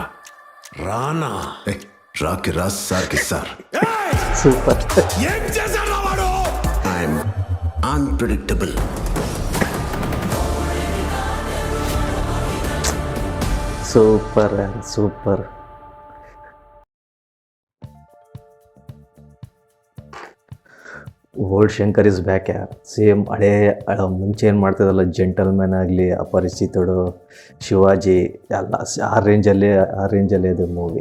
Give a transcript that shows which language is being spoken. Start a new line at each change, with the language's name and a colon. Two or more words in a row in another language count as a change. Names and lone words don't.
Telugu: రానా రాకి రాస్ సార్కి సార్. సూపర్. ఏం చేశాడు వాడు?
English: I'm unpredictable.
Telugu: సూపర్ సూపర్.
English: Old Shankar is back.
Kannada: ಸೇಮ್ ಹಳೇ ಮುಂಚೆ ಏನು ಮಾಡ್ತಿದ್ದಲ್ಲ, ಜೆಂಟಲ್ಮ್ಯಾನ್ ಆಗಲಿ, ಅಪರಿಚಿತಡು, ಶಿವಾಜಿ ಎಲ್ಲ ಆ ರೇಂಜಲ್ಲೇ ಇದೆ ಮೂವಿ.